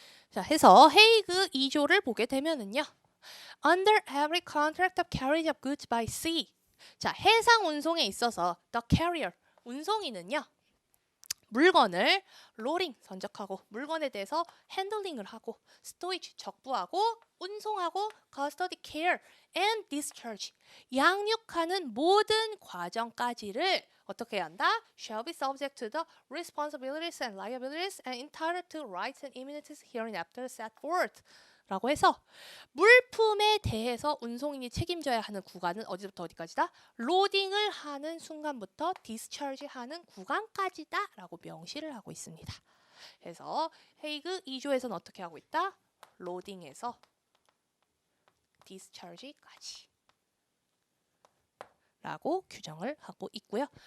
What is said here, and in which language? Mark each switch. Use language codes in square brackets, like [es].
[ko] 자, 해서 헤이그 2조를 보게 되면은요. [en] Under every contract of carriage of goods by sea. [ko] 자, 해상 운송에 있어서 the carrier, 운송인은요. 물건을 로딩, 선적하고 물건에 대해서 핸들링을 하고 스토리지, 적부하고 운송하고 [en] custody, care and discharge, [ko] 양육하는 모든 과정까지를 어떻게 해야 한다? [en] Shall be subject to the responsibilities and liabilities and entitled to rights and immunities hereinafter set forth. [ko] 라고 해서 물품에 대해서 운송인이 책임져야 하는 구간은 어디부터 어디까지다? 로딩을 하는 순간부터 디스차지 하는 구간까지다 라고 명시를 하고 있습니다. 그래서 헤이그 2조에서는 어떻게 하고 있다? 로딩에서 디스차지까지 라고 규정을 하고 있고요.